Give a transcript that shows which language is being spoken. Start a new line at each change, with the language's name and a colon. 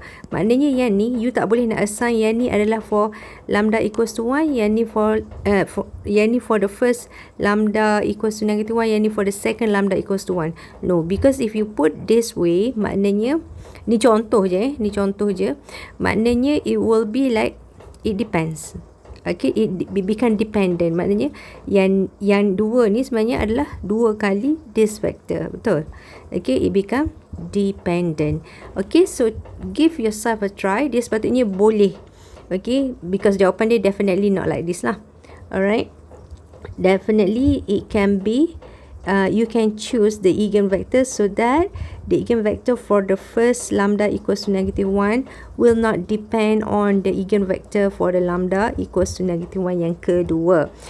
Malay: Maknanya yang ni
English: you
Malay: tak boleh nak
English: assign
Malay: yang ni adalah
English: for lambda equals to 1,
Malay: yang ni
English: for the first lambda equals to negative 1, yang ni for the second lambda equals to 1. No, because if you put this way,
Malay: maknanya ni contoh je, maknanya
English: it will be like it depends. Okay, it become dependent.
Malay: Maknanya yang dua ni sebenarnya adalah 2 kali
English: this vector.
Malay: Betul?
English: Okay, it become dependent. Okay, so give yourself a try.
Malay: Dia sepatutnya boleh.
English: Okay, because
Malay: jawapan dia
English: definitely not like this
Malay: lah.
English: Alright, definitely it can be you can choose the eigenvector so that the eigenvector for the first lambda equals to negative 1 will not depend on the eigenvector for the lambda equals to negative 1
Malay: yang kedua.